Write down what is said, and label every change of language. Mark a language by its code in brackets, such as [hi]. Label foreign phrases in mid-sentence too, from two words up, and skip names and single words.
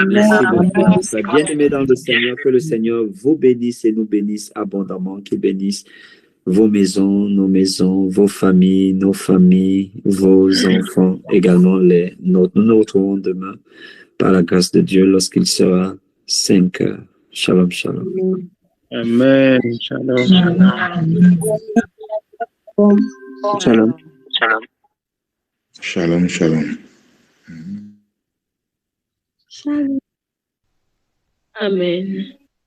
[fr] Merci beaucoup, mes frères. Bien-aimés dans le Seigneur, que le Seigneur vous bénisse et nous bénisse abondamment, qu'il bénisse vos maisons, nos maisons, vos familles, nos familles, vos enfants, également les nôtres. Nous nous retrouvons demain par la grâce de Dieu lorsqu'il sera 5 heures. [he] שלום, שלום. אמן. שלום. Shalom. שלום, שלום. Amen.